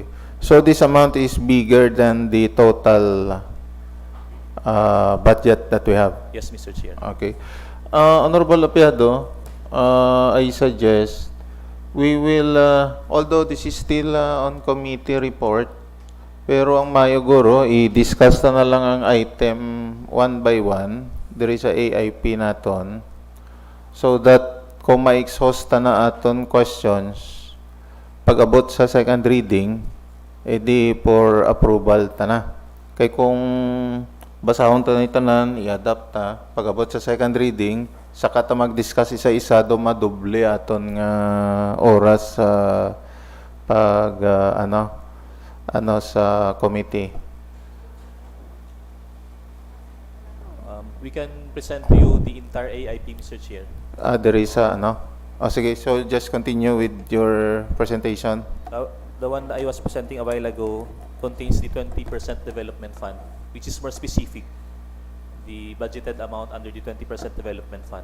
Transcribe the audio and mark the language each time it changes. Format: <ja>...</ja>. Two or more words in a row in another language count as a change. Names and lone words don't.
<en>So this amount is bigger than the total budget that we have. Yes, Mr. Chair. Okay. Honorable Apiado, I suggest we will, although this is still on committee report,</en> <hil>pero ang mayoguro, i-discuss na lang ang item</hil> <en>one by one. There is a</en> <hil>AIP naton.</hil> <en>So that</en> <hil>kung ma-exhaust na aton questions, pag-abot sa</hil> <en>second reading,</en> <hil>edi</hil> <en>for approval</en> <hil>ta na. Kay kung basahon ta ni tanan, i-adapt ta, pag-abot sa</hil> <en>second reading,</en> <hil>saka ta mag-discuss isa-isa do madoble aton nga oras sa pag sa committee.</hil> <en>We can present to you the entire AIP, Mr. Chair. There is sige, so just continue with your presentation. The one I was presenting a while ago contains the 20% development fund, which is more specific, the budgeted amount under the 20% development fund.</en>